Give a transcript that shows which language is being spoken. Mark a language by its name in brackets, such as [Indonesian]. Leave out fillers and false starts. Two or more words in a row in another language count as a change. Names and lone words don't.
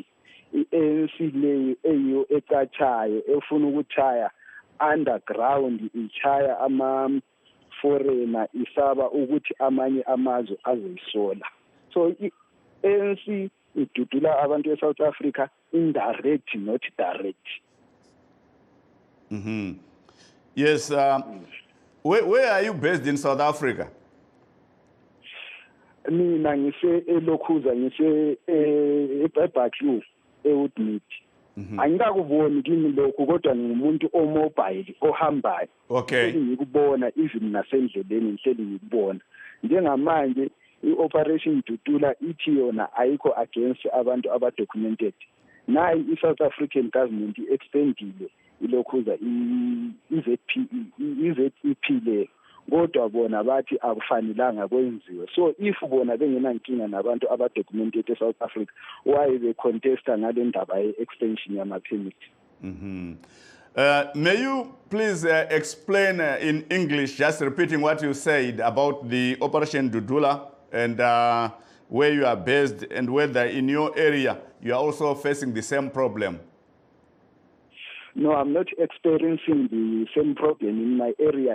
[Zulu] I-ANC leyo eyiyo ecatshayo efuna ukuchaya underground ichaya ama-foreigner isaba ukuthi amanye amazwe azoyisola. So i-ANC idudula abantu e-South Africa [English] indirect, not direct. Mm-hmm. Yes. Where are you based in South Africa? [Zulu] Mina ngise eLokhuza ngise eBaklu eWoodmead. Angikakuboni kimi lokho kodwa ngumuntu omobile ohambayo. [English] Okay. [Zulu] Ngikubona even nasendleleni ngihleli ngikubona. Njengamanje i-Operation Dudula ithi yona ayikho against abantu aba-documented. Nayi i-South African government i-extendile ilokhuza i-ZEP le. Kodwa bona bathi akufanelanga kwenziwe. [English] So if [Zulu] bona bengenankinga nabantu aba-documented e-South Africa, [English] why they contesta [Zulu] ngale ndaba ye-extension yama-permit? [English] May you please explain in English, just repeating what you said about the Operation Dudula and where you are based and whether in your area you are also facing the same problem? No, I'm not experiencing the same problem in my area.